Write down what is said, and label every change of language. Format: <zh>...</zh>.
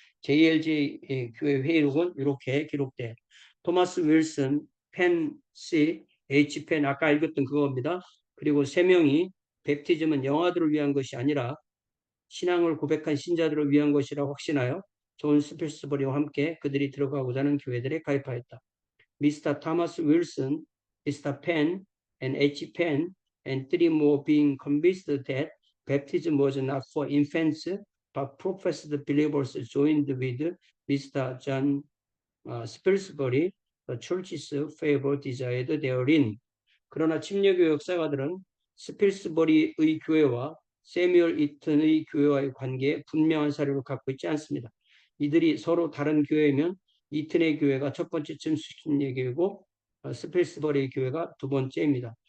<ko>JLJ 교회 회의록은 이렇게 기록돼. 토마스 윌슨, 펜 C, H 펜, 아까 읽었던 그겁니다. 그리고 3명이 백티즘은 영아들을 위한 것이 아니라 신앙을 고백한 신자들을 위한 것이라고 확신하여 존 스필스버리와 함께 그들이 들어가고자 하는 교회들에 가입하였다.</ko> <en>Mr. Thomas Wilson, Mr. Penn, and H. Penn, and three more being convinced that baptism was not for infants, but professed believers joined with Mr. John Spilsbury, the church's favor desired therein.</en> <ko>그러나 침례교회 역사가들은 스필스버리의 교회와 세뮤얼 이튼의 교회와의 관계에 분명한 사료를 갖고 있지 않습니다. 이들이 서로 다른 교회이면 이튼의 교회가 첫 번째 침례교회고 스필스버리의 교회가 두 번째입니다.</ko>